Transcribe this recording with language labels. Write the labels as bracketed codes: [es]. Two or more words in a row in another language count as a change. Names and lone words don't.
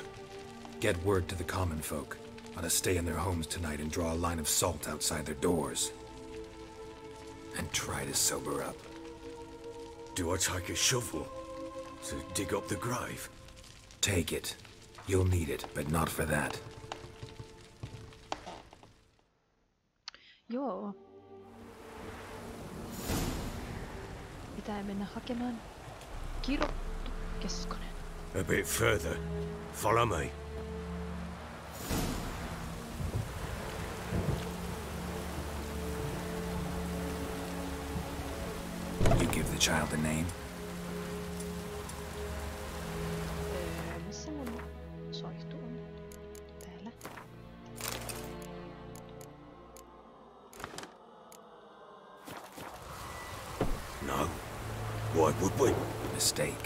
[en] Get word to the common folk. Ought to stay in their homes tonight and draw a line of salt outside their doors. And try to sober up. Do I take a shovel to dig up the grave? Take it. You'll need it, but not for that. [fi] Joo. Pitää mennä hakemaan kirottu keskonen. [en] A bit further. Follow me. You give the child a name? [fi] Missä mun soihtu on? Täällä. [en] No. Why would we? Mistake.